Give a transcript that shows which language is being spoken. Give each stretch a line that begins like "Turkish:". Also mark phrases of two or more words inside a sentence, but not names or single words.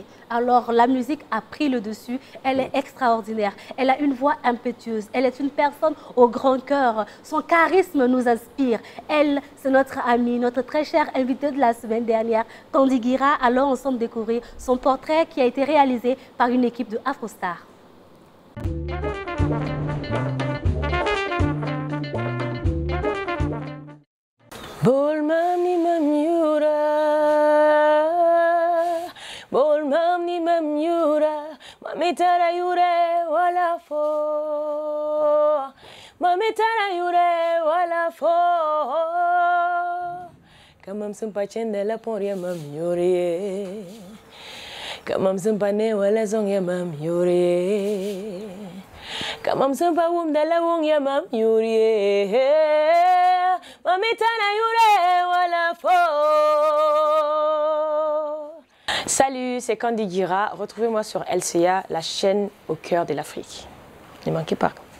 French: Alors la musique a pris le dessus, elle est extraordinaire, elle a une voix impétueuse, elle est une personne au grand cœur, son charisme nous inspire. Elle, c'est notre amie, notre très chère invitée de la semaine dernière, Kandi Guira. Allons ensemble découvrir son portrait qui a été réalisé par une équipe de Afrostar.
Mossi: Bol mam ni mam yura, bol mam ni mam yura, mamitara yure wala fo, mamitara yure wala fo. Kamam sempa chende la poria mam yure, kamam sempa ne wala zong ya mam yure, kamam sempa wum da la wong ya mam yure.
French: Salut, c'est Kandi Guira. Retrouvez-moi sur LCA, la chaîne au cœur de l'Afrique. Ne manquez pas.